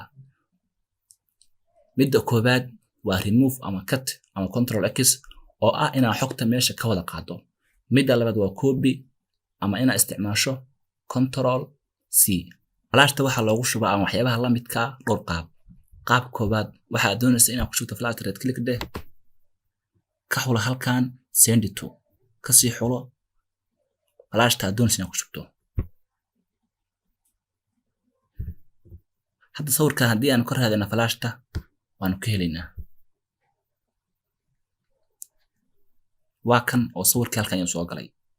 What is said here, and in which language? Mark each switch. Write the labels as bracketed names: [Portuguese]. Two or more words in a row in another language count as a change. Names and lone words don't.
[Somali] midda koobaad waa remove ama cut ama [English] control X [Somali] oo ah inaad xogta meesha ka wada qaado. Midda labaad waa copy ama inaad isticmaasho [English] control C. [Somali] flashta waxaa loogu shubaa ama waxyaabaha la midka dhowr qaab. qaab koobaad waxaad doonaysaa inaad ku shubto flash [English] right click [Somali] dheh, ka xulo halkan [English] send to, [Somali] ka sii xulo flashta aad doonaysaa inaad ku shubto. hadda sawirkan haddii aan ka raadina flashta waanu ka helaynaa. waa kan oo sawirkii halkan ayuu soo galay.